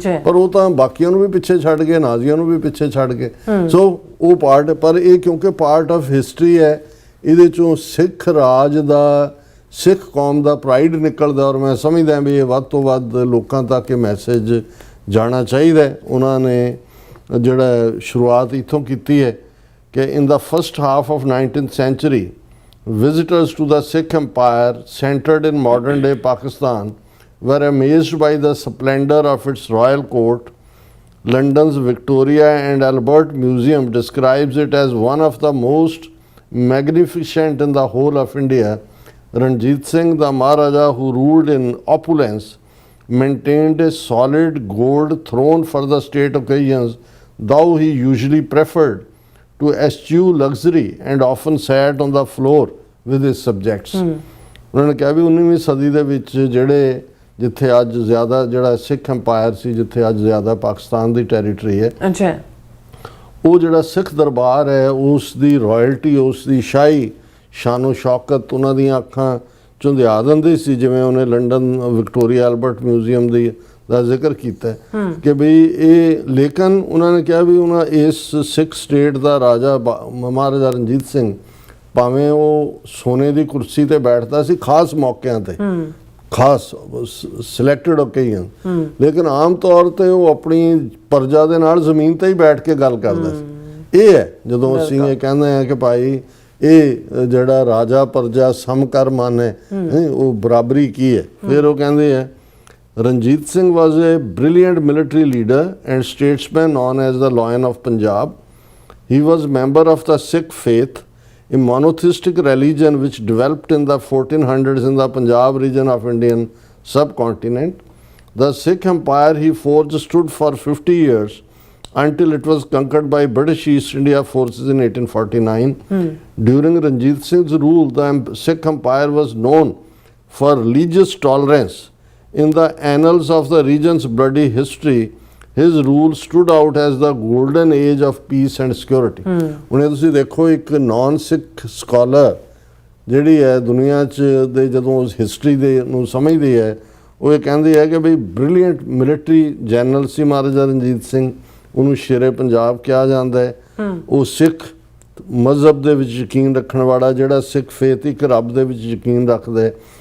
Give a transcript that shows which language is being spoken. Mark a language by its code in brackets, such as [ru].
[pa] ਪਰ ਉਹ ਤਾਂ ਬਾਕੀਆਂ ਨੂੰ ਵੀ ਪਿੱਛੇ ਛੱਡ ਗਏ, ਨਾਜ਼ੀਆਂ ਨੂੰ ਵੀ ਪਿੱਛੇ ਛੱਡ ਗਏ। ਸੋ ਉਹ ਪਾਰਟ, ਪਰ ਇਹ ਕਿਉਂਕਿ [en] part of history [pa] ਹੈ, ਇਹਦੇ ਚੋਂ ਸਿੱਖ ਰਾਜ ਦਾ, ਸਿੱਖ ਕੌਮ ਦਾ ਪ੍ਰਾਈਡ ਨਿਕਲਦਾ। ਔਰ ਮੈਂ ਸਮਝਦਾ ਵੀ ਇਹ ਵੱਧ ਤੋਂ ਵੱਧ ਲੋਕਾਂ ਤੱਕ ਇਹ ਮੈਸੇਜ ਜਾਣਾ ਚਾਹੀਦਾ। ਉਹਨਾਂ ਨੇ ਜਿਹੜਾ ਸ਼ੁਰੂਆਤ ਇੱਥੋਂ ਕੀਤੀ ਹੈ ਕਿ [en] In the first half of 19th century visitors to the Sikh Empire centered in modern day Pakistan were amazed by the splendor of its royal court. London's Victoria and Albert Museum describes it as one of the most magnificent in the whole of India. Ranjit Singh, the Maharaja who ruled in opulence, maintained a solid gold throne for the state occasions, though he usually preferred to eschew luxury and often sat on the floor with his subjects. [pa] ਉਹਨਾਂ ਨੇ ਕਿਹਾ ਵੀ 19ਵੀਂ ਸਦੀ ਦੇ ਵਿੱਚ ਜਿਹੜੇ ਜਿੱਥੇ ਅੱਜ ਜ਼ਿਆਦਾ ਜਿਹੜਾ ਸਿੱਖ ਅੰਪਾਇਰ ਸੀ, ਜਿੱਥੇ ਅੱਜ ਜ਼ਿਆਦਾ ਪਾਕਿਸਤਾਨ ਦੀ ਟੈਰੀਟਰੀ ਹੈ, ਅੱਛਾ, ਉਹ ਜਿਹੜਾ ਸਿੱਖ ਦਰਬਾਰ ਹੈ ਉਸ ਦੀ ਰਾਇਲਟੀ, ਉਸ ਦੀ ਸ਼ਾਹੀ ਸ਼ਾਨੋ ਸ਼ੌਕਤ ਉਹਨਾਂ ਦੀਆਂ ਅੱਖਾਂ ਝੁੰਦਿਆ ਦਿੰਦੀ ਸੀ। ਜਿਵੇਂ ਉਹਨੇ ਲੰਡਨ ਵਿਕਟੋਰੀਆ ਐਲਬਰਟ ਮਿਊਜ਼ੀਅਮ ਦਾ ਜ਼ਿਕਰ ਕੀਤਾ ਕਿ ਬਈ ਇਹ, ਲੇਕਿਨ ਉਹਨਾਂ ਨੇ ਕਿਹਾ ਵੀ ਉਹਨਾਂ ਇਸ ਸਿੱਖ ਸਟੇਟ ਦਾ ਰਾਜਾ ਮਹਾਰਾਜਾ ਰਣਜੀਤ ਸਿੰਘ, ਭਾਵੇਂ ਉਹ ਸੋਨੇ ਦੀ ਕੁਰਸੀ ਤੇ ਬੈਠਦਾ ਸੀ ਖਾਸ ਮੌਕਿਆਂ ਤੇ, ਖਾਸ [en] selected occasion, [pa] ਲੇਕਿਨ ਆਮ ਤੌਰ ਤੇ ਉਹ ਆਪਣੀ ਪ੍ਰਜਾ ਦੇ ਨਾਲ ਜ਼ਮੀਨ ਤੇ ਹੀ ਬੈਠ ਕੇ ਗੱਲ ਕਰਦਾ ਸੀ। ਇਹ ਹੈ ਜਦੋਂ ਅਸੀਂ ਇਹ ਕਹਿੰਦੇ ਹਾਂ ਕਿ ਭਾਈ ਇਹ ਜਿਹੜਾ ਰਾਜਾ ਪ੍ਰਜਾ ਸਮਕਰ ਮਨ ਹੈ, ਉਹ ਬਰਾਬਰੀ ਕੀ ਹੈ। ਫਿਰ ਉਹ ਕਹਿੰਦੇ ਹੈ [en] Ranjit Singh was a brilliant military leader and statesman known as the Lion of Punjab. He was member of the Sikh faith, a monotheistic religion which developed in the 1400s in the Punjab region of Indian subcontinent. The Sikh empire he forged stood for 50 years until it was conquered by British East India forces in 1849. During Ranjit Singh's rule, the Sikh empire was known for religious tolerance. In the annals of the region's bloody history, his rule stood out as the golden age of peace and security. [pa] ਹੁਣ ਤੁਸੀਂ ਦੇਖੋ ਇੱਕ ਨਾਨ ਸਿੱਖ scholar ਜਿਹੜੀ ਹੈ ਦੁਨੀਆ 'ਚ ਦੇ ਜਦੋਂ ਉਸ ਹਿਸਟਰੀ ਦੇ ਨੂੰ ਸਮਝਦੀ ਹੈ, ਉਹ ਇਹ ਕਹਿੰਦੀ ਹੈ ਕਿ ਬਈ ਬ੍ਰਿਲੀਅੰਟ ਮਿਲਟਰੀ ਜਨਰਲ ਸੀ ਮਹਾਰਾਜਾ ਰਣਜੀਤ ਸਿੰਘ, ਉਹਨੂੰ ਸ਼ੇਰੇ ਪੰਜਾਬ ਕਿਹਾ ਜਾਂਦਾ ਹੈ। ਉਹ ਸਿੱਖ ਮਜ਼ਹਬ ਦੇ ਵਿੱਚ ਯਕੀਨ ਰੱਖਣ ਵਾਲਾ, ਜਿਹੜਾ ਸਿੱਖ ਫੇਥ ਇੱਕ ਰੱਬ ਦੇ ਵਿੱਚ ਯਕੀਨ ਰੱਖਦਾ ਹੈ।